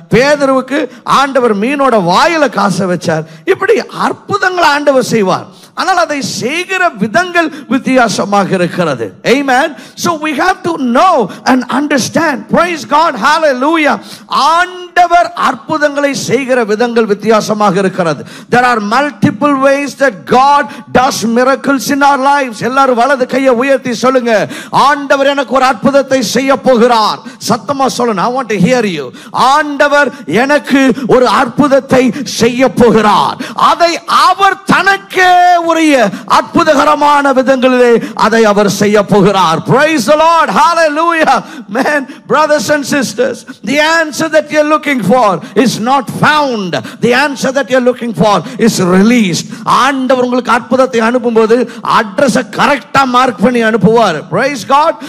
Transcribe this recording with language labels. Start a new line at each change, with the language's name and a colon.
Tamil: பேதுருவுக்கு ஆண்டவர் மீனோட வாயில காசை வச்சார். இப்படி அற்புதங்களை ஆண்டவர் செய்வார். ஆனால் அதை செய்கிற விதங்கள் வித்தியாசமாக இருக்கிறது.
English: Amen. So we have to know and understand. Praise God. Hallelujah.
Tamil: ஆண்டவர் அற்புதங்களை செய்கிற விதங்கள் வித்தியாசமாக இருக்கிறது.
English: There are multiple ways that God does miracles in our lives.
Tamil: எல்லாரும் வலது கையை உயர்த்தி சொல்லுங்க, ஆண்டவர் எனக்கு ஒரு அற்புதத்தை செய்ய போகிறார். சத்தமா சொல்லுங்க.
English: I want to hear you.
Tamil: ஆண்டவர் எனக்கு ஒரு அற்புதத்தை செய்ய போகிறார். அதை அவர் தனக்கே உரிய அற்புதகரமான விதங்களிலே அதை அவர் செய்ய போகிறார்.
English: Praise the Lord. Hallelujah. Man, brothers and sisters, the answer that you're looking for is not found. The answer that you're looking for is released.
Tamil: ஆண்டவர் உங்களுக்கு அற்புதத்தை அனுப்பும்போது அட்ரஸை கரெக்டா மார்க் பண்ணி அனுப்புவார்.
English: Praise God.